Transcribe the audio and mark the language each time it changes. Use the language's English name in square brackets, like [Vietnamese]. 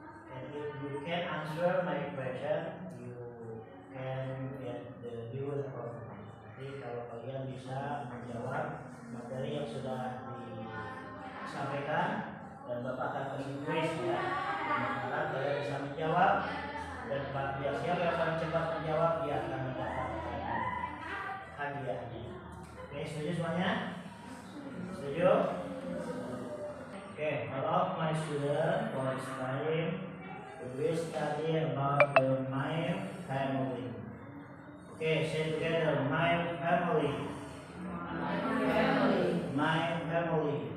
[English] And if you can answer my question, you can get the reward from me. [Indonesian] Jadi kalau kalian bisa menjawab materi yang sudah disampaikan dan Bapak akan kasih kuis ya, dan kalian bisa menjawab dan siapa yang paling cepat menjawab dia akan mendapatkan hadiahnya. Oke, setuju semuanya? Setuju? [English] Okay, all of my students for this time we will study about the my family. Okay, say together, my family. My family. My family.